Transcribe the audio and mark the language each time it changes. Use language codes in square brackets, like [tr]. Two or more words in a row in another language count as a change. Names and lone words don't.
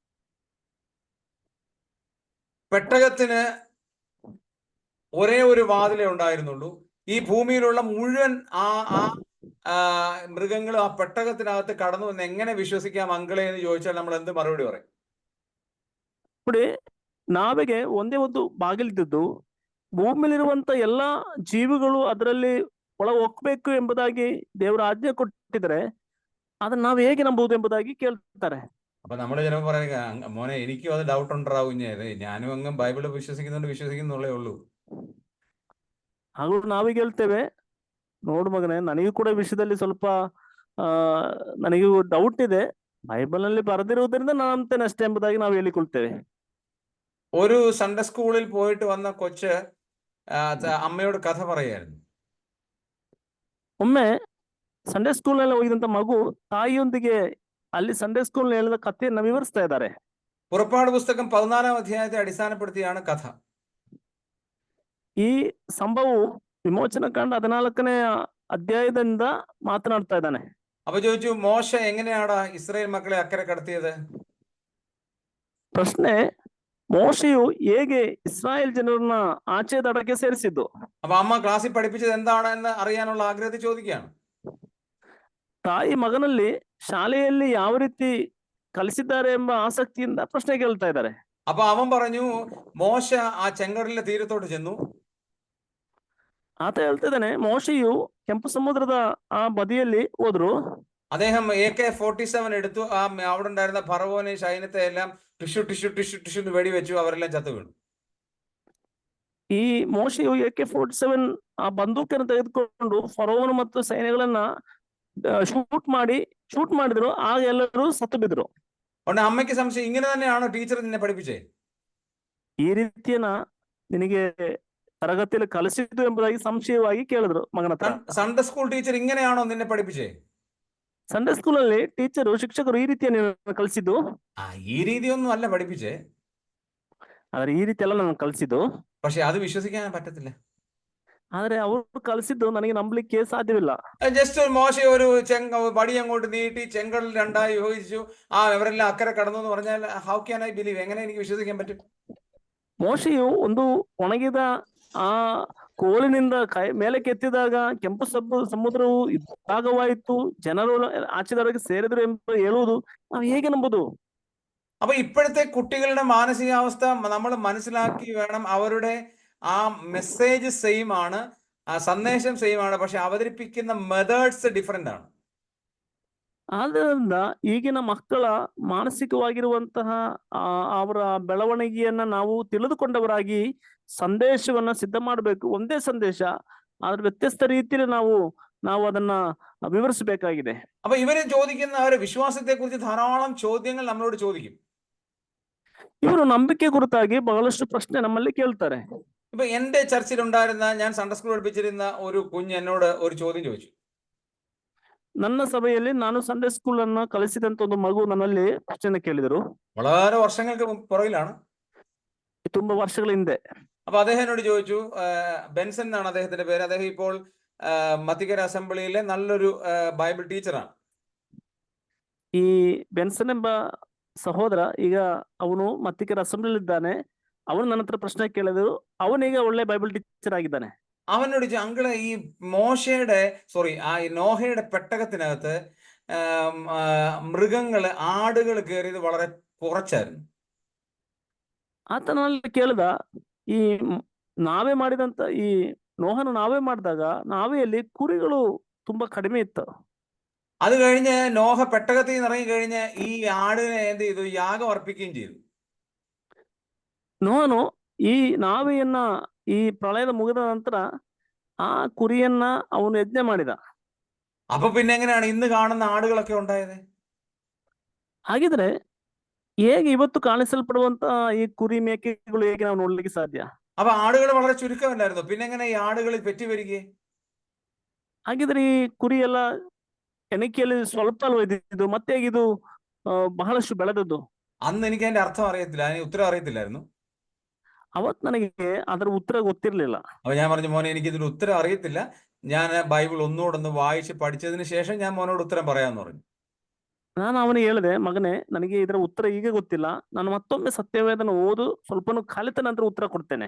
[ml] പെട്ടകത്തിന് ഒരേ ഒരു വാതിലേ ഉണ്ടായിരുന്നുള്ളൂ. ഈ ഭൂമിയിലുള്ള മുഴുവൻ മൃഗങ്ങളും ആ പെട്ടകത്തിനകത്ത് കടന്നു എന്ന് എങ്ങനെ വിശ്വസിക്കാം അങ്കളെ എന്ന് ചോദിച്ചാൽ നമ്മൾ എന്ത് മറുപടി പറയും? [kn] ನೋಡಿ, ನಾವೆಗೆ ಒಂದೇ ಒಂದು ಬಾಗಿಲಿದ್ದು ಭೂಮಿಯಲ್ಲಿರುವಂತ ಎಲ್ಲಾ ಜೀವಿಗಳು ಅದರಲ್ಲಿ ಒಳ ಹೋಗ್ಬೇಕು ಎಂಬುದಾಗಿ ದೇವರ ಆಜ್ಞೆ ಕೊಟ್ಟಿದ್ರೆ ಅದನ್ನ ನಾವು ಹೇಗೆ ನಂಬುವುದು ಎಂಬುದಾಗಿ ಕೇಳ್ತಾರೆ. [ml] അപ്പൊ നമ്മൾ ചിലപ്പോൾ പറയുക, മോനെ എനിക്കും അത് ഡൗട്ട് ഉണ്ടാവും, ഞാനും അങ്ങ് ബൈബിള് വിശ്വസിക്കുന്നുള്ളേ ഉള്ളൂ. [kn] ಹಾಗೂ ನಾವೀಗ ಹೇಳ್ತೇವೆ, ನೋಡು ಮಗನೇ, ನನಗೂ ಕೂಡ ವಿಷಯದಲ್ಲಿ ಸ್ವಲ್ಪ ನನಗೂ ಡೌಟ್ ಇದೆ, ಬೈಬಲ್ ನಲ್ಲಿ ಬರೆದಿರುವುದರಿಂದ ನಾನು ನಂಬ್ತೇನೆ ಅಷ್ಟೇ ಎಂಬುದಾಗಿ ನಾವು ಹೇಳಿಕೊಳ್ತೇವೆ. [ml] ഒരു സൺഡേ സ്കൂളിൽ പോയിട്ട് വന്ന കൊച്ച് അമ്മയോട് കഥ പറയായിരുന്നു. [kn] ಒಮ್ಮೆ ಸಂಡೇ ಸ್ಕೂಲ್ ನಲ್ಲಿ ಹೋಗಿದಂತ ಮಗು ತಾಯಿಯೊಂದಿಗೆ ಅಲ್ಲಿ ಸಂಡೇ ಸ್ಕೂಲ್ ಹೇಳಿದ ಕಥೆಯನ್ನ ವಿವರಿಸ್ತಾ ಇದ್ದಾರೆ. [ml] പുറപ്പാട് പുസ്തകം 14-ാം അധ്യായത്തെ അടിസ്ഥാനപ്പെടുത്തിയാണ് കഥ. [kn] ಈ ಸಂಭವವು ವಿಮೋಚನ ಕಾಂಡ 14ನೇ ಅಧ್ಯಾಯದಿಂದ ಮಾತನಾಡ್ತಾ ಇದ್ದಾನೆ. [ml] അപ്പൊ ചോദിച്ചു, മോശ എങ്ങനെയാടാ ഇസ്രായേൽ മക്കളെ അക്കരെ കടത്തിയത്? [kn] ಪ್ರಶ್ನೆ, ಮೋಶೆಯು ಹೇಗೆ ಇಸ್ರಾಯೇಲ್ ಜನರನ್ನ ಆಚೆ ದಡಕ್ಕೆ ಸೇರಿಸಿದ್ದು? [ml] അപ്പൊ അമ്മ ക്ലാസ്സിൽ പഠിപ്പിച്ചത് എന്താണെന്ന് അറിയാനുള്ള ആഗ്രഹത്തിൽ ചോദിക്കുകയാണ്. [kn] ತಾಯಿ ಮಗನಲ್ಲಿ ಶಾಲೆಯಲ್ಲಿ ಯಾವ ರೀತಿ ಕಲಿಸಿದ್ದಾರೆ ಎಂಬ ಆಸಕ್ತಿಯಿಂದ ಪ್ರಶ್ನೆ ಕೇಳ್ತಾ ಇದ್ದಾರೆ. [ml] അപ്പൊ അവൻ പറഞ്ഞു, മോശ ആ ചെങ്കടലിന്റെ തീരത്തോട്ട് ചെന്നു. [kn] ಆತ ಹೇಳ್ತಾ ಇದ್ದಾನೆ, ಮೋಶೆಯು ಕೆಂಪು ಸಮುದ್ರದ ಆ ಬದಿಯಲ್ಲಿ ಹೋದ್ರು. [ml] അദ്ദേഹം AK-47 എടുത്തു. അവിടെ ഉണ്ടായിരുന്ന ഫറവോനെ സൈന്യത്തെ എല്ലാം ടിഷ്യൂ വെടിവെച്ചു. അവരെല്ലാം ചത്തു വീണു. [kn] ಈ ಮೋಶೆಯು AK-47 ಆ ಬಂದೂಕನ್ನು ತೆಗೆದುಕೊಂಡು ಫರೋವನು ಮತ್ತು ಸೈನ್ಯಗಳನ್ನ ಶೂಟ್ ಮಾಡಿದ್ರು. ಆಗ ಎಲ್ಲರೂ ಸತ್ತು ಬಿದ್ರು. [ml] അതുകൊണ്ട് അമ്മയ്ക്ക് സംശയം, ഇങ്ങനെ തന്നെയാണോ ടീച്ചർ നിന്നെ പഠിപ്പിച്ചേ? [kn] ಈ ರೀತಿಯನ್ನ ನಿನಗೆ ತರಗತಿಯಲ್ಲಿ ಕಲಿಸಿದ್ದು ಎಂಬುದಾಗಿ ಸಂಶಯವಾಗಿ ಕೇಳಿದ್ರು ಮಗನ ಹತ್ರ. [ml] സൺഡേ സ്കൂൾ ടീച്ചർ ഇങ്ങനെയാണോ നിന്നെ പഠിപ്പിച്ചേ? [kn] ಸಂಡೇ ಸ್ಕೂಲ್ ಅಲ್ಲಿ ಶಿಕ್ಷಕರು ಈ ರೀತಿಯನ್ನು ಕಲಿಸಿದ್ದು? [ml] ഈ രീതിയൊന്നും അല്ല പഠിപ്പിച്ചേ. [kn] ಆದ್ರೆ ಈ ರೀತಿ ಎಲ್ಲ ನಾನು ಕಲಿಸಿದ್ದು. [ml] പക്ഷെ അത് വിശ്വസിക്കാൻ പറ്റത്തില്ല. [kn] ಆದ್ರೆ ಅವರು ಕಲಿಸಿದ್ದು ನನಗೆ ನಂಬಲಿಕ್ಕೆ ಸಾಧ್ಯವಿಲ್ಲ. [ml] ജസ്റ്റ് മോശ ഒരു വടി അങ്ങോട്ട് നീട്ടി ചെങ്കടൽ രണ്ടായി വിഭജിച്ചു, അവരെല്ലാം അക്കരെ കടന്നു എന്ന് പറഞ്ഞാൽ [en] how can I believe? [ml] എങ്ങനെ എനിക്ക് വിശ്വസിക്കാൻ പറ്റും? [kn] ಮೋಶೆಯು ಒಂದು ಒಣಗಿದ ಆ ಕೋಲಿನಿಂದ ಮೇಲಕ್ಕೆ ಎತ್ತಿದಾಗ ಕೆಂಪು ಸಮುದ್ರವು ಭಾಗವಾಯಿತು, ಜನರು ಆಚೆದವರೆಗೆ ಸೇರಿದ್ರು ಎಂದು ಹೇಳುವುದು ನಾವು ಹೇಗೆ ನಂಬುದು? [ml] അപ്പൊ ഇപ്പോഴത്തെ കുട്ടികളുടെ മാനസികാവസ്ഥ നമ്മൾ മനസ്സിലാക്കി വേണം. അവരുടെ ആ [en] message same [ml] ആണ്, ആ സന്ദേശം സെയിം ആണ്, പക്ഷെ അവതരിപ്പിക്കുന്ന [en] methods different [ml] ആണ്. [kn] ಆದ್ದರಿಂದ ಈಗಿನ ಮಕ್ಕಳ ಮಾನಸಿಕವಾಗಿರುವಂತಹ ಅವರ ಬೆಳವಣಿಗೆಯನ್ನ ನಾವು ತಿಳಿದುಕೊಂಡವರಾಗಿ ಸಂದೇಶವನ್ನ ಸಿದ್ಧ ಮಾಡಬೇಕು. ಒಂದೇ ಸಂದೇಶ, ಆದ್ರೆ ವ್ಯತ್ಯಸ್ತ ರೀತಿಯಲ್ಲಿ ನಾವು ಅದನ್ನ ವಿವರಿಸಬೇಕಾಗಿದೆ. [ml] അപ്പൊ ഇവരെ ചോദിക്കുന്ന അവരുടെ വിശ്വാസത്തെ കുറിച്ച് ധാരാളം ചോദ്യങ്ങൾ നമ്മളോട് ചോദിക്കും. [kn] ಇವರು ನಂಬಿಕೆ ಕುರಿತಾಗಿ ಬಹಳಷ್ಟು ಪ್ರಶ್ನೆ ನಮ್ಮಲ್ಲಿ ಕೇಳ್ತಾರೆ. [ml] ഇപ്പൊ എന്റെ ചർച്ചിൽ ഉണ്ടായിരുന്ന, ഞാൻ സൺഡേ സ്കൂൾ പഠിപ്പിച്ചിരുന്ന ഒരു കുഞ്ഞ് എന്നോട് ഒരു ചോദ്യം ചോദിച്ചു. [kn] ನನ್ನ ಸಭೆಯಲ್ಲಿ ನಾನು ಸಂಡೇ ಸ್ಕೂಲ್ ಅನ್ನ ಕಲಿಸಿದಂತ ಒಂದು ಮಗು ನನ್ನಲ್ಲಿ ಪ್ರಶ್ನೆ ಕೇಳಿದರು. [ml] വളരെ വർഷങ്ങൾക്ക് പുറകിലാണ്, [kn] ತುಂಬಾ ವರ್ಷಗಳ ಹಿಂದೆ. [ml] അപ്പൊ അദ്ദേഹം എന്നോട് ചോദിച്ചു, ബെൻസൺ എന്നാണ് അദ്ദേഹത്തിന്റെ പേര്. അദ്ദേഹം ഇപ്പോൾ മത്തിക്കര അസംബ്ലിയിലെ നല്ലൊരു ബൈബിൾ ടീച്ചറാണ്. [kn] ಈ ಬೆನ್ಸನ್ ಎಂಬ ಸಹೋದರ ಈಗ ಅವನು ಮತ್ತಿಕರ ಅಸೆಂಬ್ಲಿ ಇದ್ದಾನೆ. ಅವನು ನನ್ನ ಹತ್ರ ಪ್ರಶ್ನೆ ಕೇಳಿದ್ರು. ಅವನೀಗ ಒಳ್ಳೆ [en] Bible teacher [kn] ಆಗಿದ್ದಾನೆ. [ml] അവനോട് ചോദിച്ചു, അങ്കിള് ഈ നോഹയുടെ പെട്ടകത്തിനകത്ത് മൃഗങ്ങള് ആടുകൾ കയറിയത് വളരെ കുറച്ചായിരുന്നു. [kn] ಆತನಲ್ಲಿ ಕೇಳಿದ ಈ ನಾವೇ ಮಾಡಿದಂತ ಈ ನೋಹನ ನಾವೇ ಮಾಡಿದಾಗ ನಾವೆಯಲ್ಲಿ ಕುರಿಗಳು ತುಂಬಾ ಕಡಿಮೆ ಇತ್ತು. [ml] അത് കഴിഞ്ഞ് നോഹ പെട്ടകത്തിൽ നിന്ന് ഇറങ്ങി കഴിഞ്ഞ് ഈ ആടിനെ എന്ത് ചെയ്തു? യാഗം അർപ്പിക്കുകയും ചെയ്തു. [kn] ನೋಹನು ಈ ನಾವೆಯನ್ನ ಈ ಪ್ರಳಯದ ಮುಗಿದ ನಂತರ ಆ ಕುರಿಯನ್ನ ಅವನು ಯಜ್ಞ ಮಾಡಿದ. [ml] അപ്പൊ പിന്നെ എങ്ങനെയാണ് ഇന്ന് കാണുന്ന ആടുകളൊക്കെ ഉണ്ടായത്? [kn] ಹಾಗಿದ್ರೆ ಹೇಗೆ ಇವತ್ತು ಕಾಣಿಸಲ್ಪಡುವಂತ ಈ ಕುರಿ ಮೇಕೆಗಳು ಹೇಗೆ ನಾವು ನೋಡ್ಲಿಕ್ಕೆ ಸಾಧ್ಯ? [ml] അപ്പൊ ആടുകൾ വളരെ ചുരുക്കമല്ലായിരുന്നു, പിന്നെ എങ്ങനെ ഈ ആടുകളിൽ പെറ്റി വരികയെ? [kn] ಹಾಗಿದ್ರೆ ಈ ಕುರಿ ಎಲ್ಲ ಎಣಿಕೆಯಲ್ಲಿ ಸ್ವಲ್ಪ ಅಲ್ವಾ ಇದ್ದಿದ್ದು, ಮತ್ತೆ ಹೇಗೆ ಇದು ಬಹಳಷ್ಟು ಬೆಳೆದದ್ದು? [ml] അന്ന് എനിക്ക് അതിന്റെ അർത്ഥം അറിയത്തില്ല, അതിന് ഉത്തരം അറിയത്തില്ലായിരുന്നു. [kn] ಅವತ್ ನನಗೆ ಅದರ ಉತ್ತರ ಗೊತ್ತಿರ್ಲಿಲ್ಲ. [ml] അപ്പൊ ഞാൻ പറഞ്ഞു, മോനെ എനിക്ക് ഇതിന് ഉത്തരം അറിയത്തില്ല, ഞാൻ ബൈബിൾ ഒന്നുകൂടെ വായിച്ച് പഠിച്ചതിന് ശേഷം ഞാൻ മോനോട് ഉത്തരം പറയാമെന്ന് പറഞ്ഞു. [kn] ನಾನು ಅವನಿಗೆ ಹೇಳಿದೆ, ಮಗನೇ ನನಗೆ ಇದರ ಉತ್ತರ ಈಗ ಗೊತ್ತಿಲ್ಲ, ನಾನು ಮತ್ತೊಮ್ಮೆ ಸತ್ಯವೇದನ ಓದು ಸ್ವಲ್ಪನೂ ಕಲಿತ ನಂತರ ಉತ್ತರ ಕೊಡ್ತೇನೆ.